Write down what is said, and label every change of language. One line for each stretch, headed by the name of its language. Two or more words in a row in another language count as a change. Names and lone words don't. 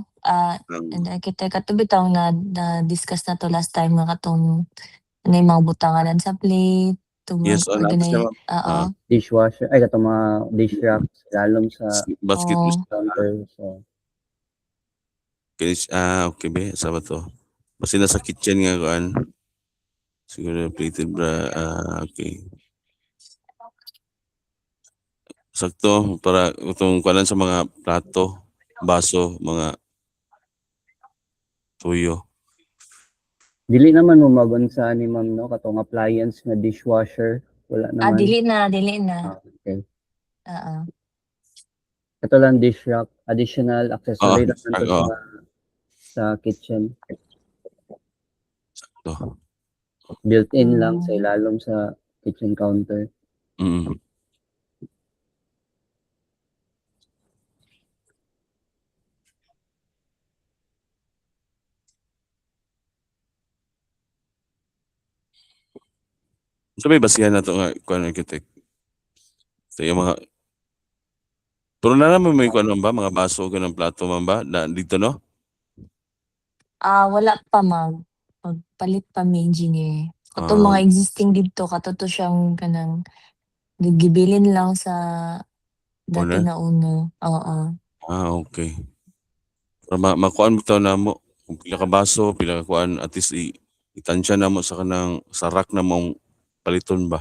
Cebuano: And architect kato bitaw na discuss na to
English: last time
Cebuano: nga katong ano yung mga butanganan sa plate to Yes, nato siya, mag-organize. ma'am. Dishwasher, ay katong mga
English: dish racks,
Cebuano: lalong sa Basket Oo. counter. So, okay ba? Sa ba to? Basta nasa kitchen nga kuan. Siguro plated bra, okay. Sakto para itong kuanan sa mga plato, baso, mga tuyo. dili naman mo magunsa ni ma'am, no? Katong appliance na dishwasher, wala naman. Dili na. Okay. Oo.
Filipino: Ito lang
English: dish rack, additional accessory
Cebuano: Oo, naman to oo. sa kitchen. To. Built-in lang sa ilalom sa
English: kitchen counter. Mm.
Cebuano: So may basihan na to nga kuan architect. So yung mga pero na naman may kuan ba mga baso ganang plato man ba na dito no? Wala pa magpalit pa may engineer. Katong mga existing dito katuto siyang kanang gibilin lang sa dati Owner? na uno. Oo. Okay. Para makuan mo to na mo kung pila ka baso, pila ka kuan at least itansya na mo sa kanang sa rack na mong paliton ba.